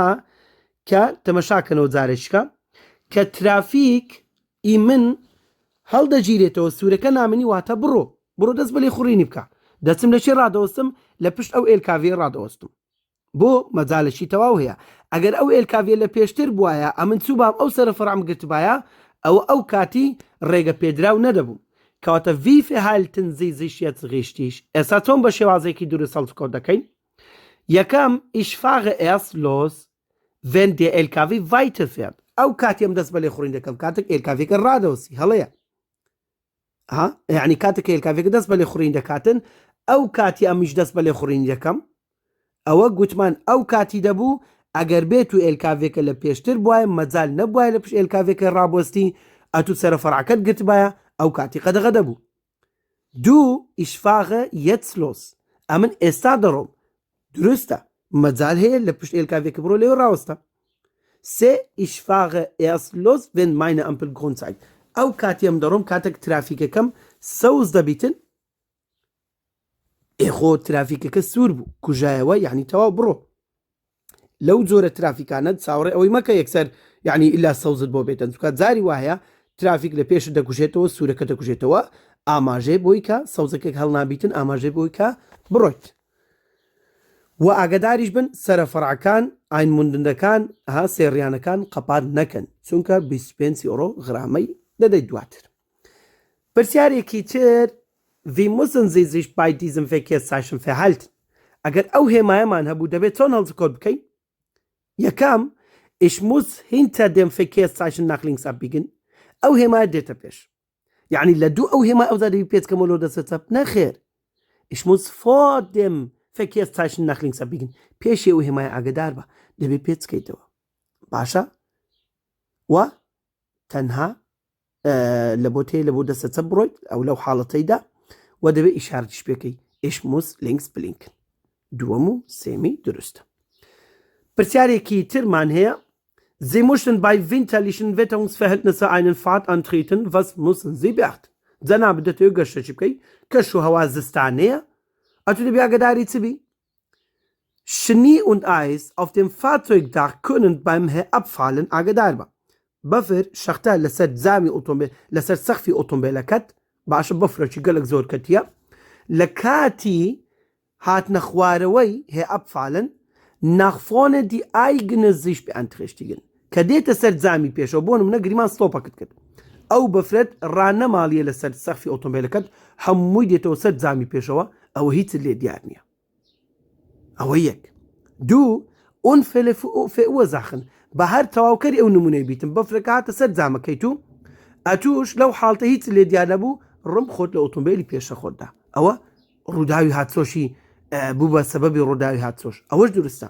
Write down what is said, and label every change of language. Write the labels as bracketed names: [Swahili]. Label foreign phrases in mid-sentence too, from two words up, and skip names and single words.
[Central Kurdish] کە تەمەشاکەنەوە جارێککە کە ترافیک من هەڵدەگیرێتەوە سوورەکە نامنی واتە بڕۆ دەست بەلێ خوڕینی بکە دەچم لە چێ ڕادەوەستم لە پشت ئەو ئێلکاڤێ ڕادەوەستم بۆ مەجالشی تەواو هەیە ئەگەر ئەو ئێلکاڤێ لە پێشتر بواە ئەمن چوو بام ئەو سەرە فەرعم گرتبایە ئەو کاتی ڕێگە پێدراو نەدەبوو کەواتە [German] wie verhalten Sie sich jetzt richtig [Central Kurdish] ئێستا چۆن بە شێوازێکی دروست هەڵسکۆ دەکەین یەکەم [German] ich fahre erst los wenn der LKW weiterfährt [Central Kurdish] ئەو کاتی ئەم دەست بەلێ خوڕین دەکەم کاتێک ئێلکاڤێکە ڕادەوەسی هەڵەیە یعنی کاتێک ئێلکاڤێکە دەست بەلێ خوڕین دەکاتن ئەو کاتی ئەمیش دەست بەلێ خوڕین دەکەم ئەوە گوتمان ئەو کاتی دەبوو ئەگەر بێت و ئێلکاڤێکە لە پێشتر بواە مەجال نەبواە لە پشت ئێلکاڤێکە ڕابوەستی ئەتو سەرە فەرعەکەت گرتبایە ئەو کاتی قەدەغە دەبوو [German] ich fahre jetzt los [Central Kurdish] ئەمن ئێستا دەڕۆم دروستە مەجال هەیە لە پشت ئێلکاڤێکە بڕۆ لێوە ڕاوەستە [German] ich fahre erst los wenn meine Ampel grün zeigt [Central Kurdish] ئەو کاتی ئەم دەڕۆم کاتێک ترافیکەکەم سەوز دەبیتن ئێخۆ ترافیکەکە سوور بوو کوژایەوە یعنی تەواو بڕۆ لەو جۆرە ترافیکانە چاوەڕێ ئەوەی مەکە یەکسەر یعنی ئیلا سەوزت بۆ بێتن چکات جاری وایە ترافیک لە پێش دەکوژێتەوە سوورەکە دەکوژێتەوە ئاماژێ بۆی کە سەوزەکەک هەڵنابیتن ئاماژێ بۆی کە بڕۆیت و ئاگداریش بن سەرە فەرعەکان ئاین موندنەکان سێڕیانەکان قەپات نەکەن چونکە 25 ئۆرۆ غرامەی دەدەیت دواتر پرسیارێکی تر [German] wie müssen Sie sich bei diesem Verkehrszeichen verhalten [Central Kurdish] ئەگەر ئەو هێمایەمان هەبوو دەبێت چۆن هەڵسکۆت بکەین یەکەم [German] ich muss hinter dem Verkehrszeichen nach links abbiegen [Central Kurdish] ئەو هێمایە دێتە پێش یعنی لە دوو ئەو هێمای ئەو زادەبی پێچکەمەوە دەستە چەپ نەخێر [German] ich muss vor dem Verkehrszeichen nach links abbiegen [Central Kurdish] پێشی ئەو هێمایە ئاگدار بە دەبێت پێچکەیتەوە باشە و تەنها لە بۆ تێ لە بۆ دەستە چەپ بڕۆیت ئەو لەو حاڵەتەیدا و دەبێت ئیشارەتیش پێکەی [German] ich muss links blinken [Central Kurdish] دووەم و سێمی دروستە پرسیارێکی ترمان هەیە [German] Sie möchten bei winterlichen Wetterungsverhältnissen einen Pfad antreten. Was müssen Sie beachten? [Central Kurdish] جەناب دەتەوێت گەشتێکی بکەی کەش و هەوا زستانەیە ئەتو دەبێ ئاگداری چ بی [German] Schnee und Eis auf dem Fahrzeugdach können beim Herabfallen [Central Kurdish] ئاگدار بە بەفر شەختە لەسەر زامی ئۆتۆمبیل لەسەر سەقفی ئۆتۆمبیلەکەت باشە بەفرێکی گەلک زۆر کەتیە لە کاتی هاتنە خوارەوەی [German] Herabfallen nach vorne die eigene Sicht beeinträchtigen [Central Kurdish] کە دێتە سەر زامی پێشەوە بۆ نمونە گریمان ستۆپەکەت کرد ئەو بەفرەت ڕانەماڵیە لەسەر سەقفی ئۆتۆمبیلەکەت هەمووی دێتەوە سەر جامی پێشەوە ئەوە هیچ لێ دیار نییە. ئەوە یەک. دوو ئۆنفێ ئەوە زاخن بە هەر تەواوکەری ئەو نمونەی بیتم بەفرەکە هاتە سەر جامەکەیت و ئەتوش لەو حاڵتە هیچ لێ دیار نەبوو ڕم خۆت لە ئۆتۆمبیلی پێشە خۆتدا ئەوە ڕووداوی هاتسۆشی بوو بە سەبەبی ڕووداوی هاتسۆش ئەوەش دروستە.